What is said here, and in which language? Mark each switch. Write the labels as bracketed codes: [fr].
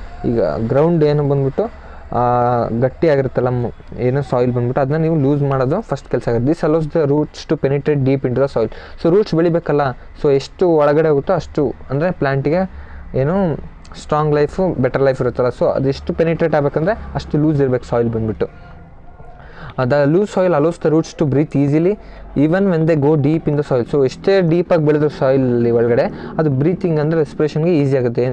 [kn] ಈಗ ಗ್ರೌಂಡ್ ಏನು ಬಂದ್ಬಿಟ್ಟು ಗಟ್ಟಿಯಾಗಿರುತ್ತಲ್ಲ ಏನೋ ಸಾಯಿಲ್ ಬಂದ್ಬಿಟ್ಟು ಅದನ್ನ ನೀವು ಲೂಸ್ ಮಾಡೋದು ಫಸ್ಟ್ ಕೆಲಸ ಆಗುತ್ತೆ. [en] This allows the roots to penetrate deep into the soil. [kn] So roots ಬೆಳಿಬೇಕಲ್ಲ, so ಎಷ್ಟು ಒಳಗಡೆ ಹೋಗುತ್ತೋ ಅಷ್ಟು ಅಂದರೆ ಪ್ಲ್ಯಾಂಟಿಗೆ ಏನು ಸ್ಟ್ರಾಂಗ್ ಲೈಫು ಬೆಟರ್ ಲೈಫ್ ಇರುತ್ತಲ್ಲ. ಸೊ ಅದೆಷ್ಟು ಪೆನಿಟ್ರೇಟ್ ಆಗಬೇಕಂದ್ರೆ ಅಷ್ಟು ಲೂಸ್ ಇರಬೇಕು ಸಾಯಿಲ್ ಬಂದುಬಿಟ್ಟು. [en] The loose soil allows the roots to breathe easily even when they go deep in the soil. [kn] So ಎಷ್ಟೇ ಡೀಪಾಗಿ ಬೆಳೆದ್ರು ಸಾಯಿಲ್ ಒಳಗಡೆ ಅದು ಬ್ರೀತಿಂಗ್ ಅಂದರೆ ರೆಸ್ಪಿರೇಷನ್ಗೆ ಈಸಿ ಆಗುತ್ತೆ.